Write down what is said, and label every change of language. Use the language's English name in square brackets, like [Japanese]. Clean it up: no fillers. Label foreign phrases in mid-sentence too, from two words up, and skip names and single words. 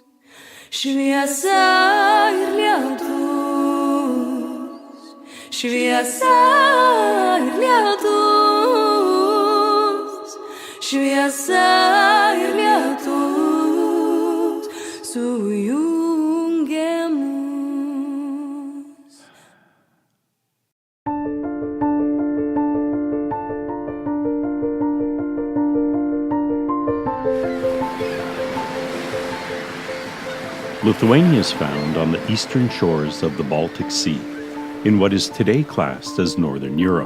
[Lithuanian] Šviesa ir lietus, šviesa ir lietus, šviesa ir lietus, sujungia mus. [English] Lithuania is found on the eastern shores of the Baltic Sea, in what is today classed as Northern Europe.